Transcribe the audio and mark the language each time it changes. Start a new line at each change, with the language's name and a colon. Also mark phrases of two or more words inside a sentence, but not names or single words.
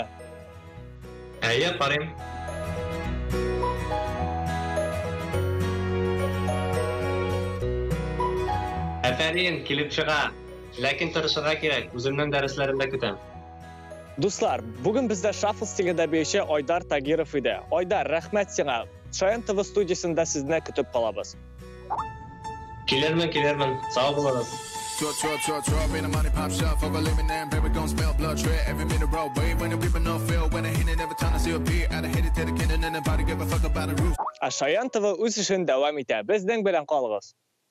Tatar: Карыйм. Әфәрин, килеп чыга. Ләкин тырышырга кирәк, үземнең дәресләремдә көтәм. Дуслар, бүген бездә шафл стилендә биюче Айдар Тагиров иде. Айдар, рәхмәт сиңа. Шаян ТВ студиясында сезне көтеп калабыз. Килермен. Сау булыгыз.
English: Been a money pop shop, fuck a lemon and baby gon' smell blood tread every minute road way when the people no feel when I hit it every time I see a beat I hit it to the kid and nobody give a fuck about the roof.
Tatar: Шаян ТВ үз эшен дәвам итә. Безнең белән калыгыз.